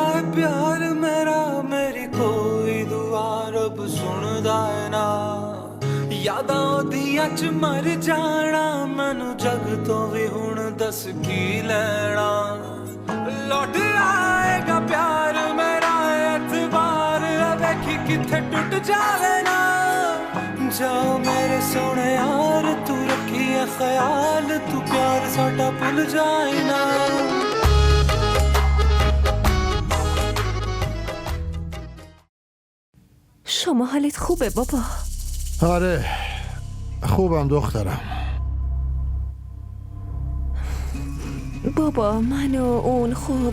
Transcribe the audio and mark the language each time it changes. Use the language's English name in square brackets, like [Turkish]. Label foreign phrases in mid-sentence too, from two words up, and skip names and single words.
[Punjabi] ਪਿਆਰ ਮੇਰਾ ਮੇਰੀ ਕੋਈ ਦੁਆ ਰੱਬ ਸੁਣਦਾ ਹੈ ਨਾ ਯਾਦਾਂ ਓਦੀਆਂ ਚ ਮਰ ਜਾਣਾ ਮੈਨੂੰ ਜੱਗ ਤੋਂ ਭੀ ਹੁਣ ਦੱਸ ਕੀ ਲੈਣਾ ਲੌਟ ਆਏਗਾ ਪਿਆਰ ਮੇਰਾ ਏਤਬਾਰ ਵੇਖੀ ਕਿੱਥੇ ਟੁੱਟ ਜਾਵੇ ਨਾ ਜਾਓ ਮੇਰੇ ਸੋਹਣੇ ਯਾਰ ਤੂੰ ਰੱਖੀ ਹੈ ਖ਼ਿਆਲ ਤੂੰ ਪਿਆਰ ਸਾਡਾ ਭੁੱਲ ਜਾਏ ਨਾ [Persian] شما حالت خوبه بابا؟ آره خوبم دخترم. بابا من و اون خوب